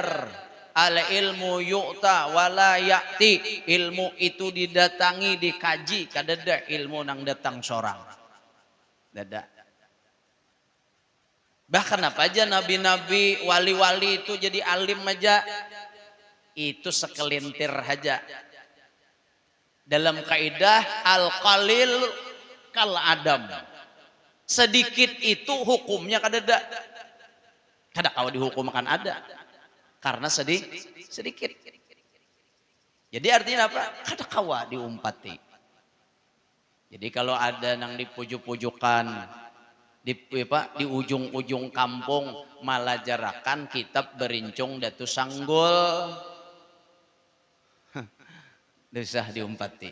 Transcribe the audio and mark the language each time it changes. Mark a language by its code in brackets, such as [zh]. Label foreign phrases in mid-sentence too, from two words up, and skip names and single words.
[ar] Al ilmu yu'ta wala ya'ti, [bjn] ilmu itu didatangi, dikaji. Kadada ilmu nang datang sorang. Dada. Bahkan apa aja nabi-nabi, wali-wali itu jadi alim aja, itu sekelintir aja. Dalam kaidah [ar] al-qalil kal adam, [bjn] sedikit itu hukumnya kadada. Kada kawa dihukum akan ada, karena sedikit. Jadi artinya apa? Kada kawa diumpati. Jadi kalau ada nang di pujuk-pujukan, di ujung-ujung kampung malah jarakan kitab berincung datu sanggul, desah diumpati.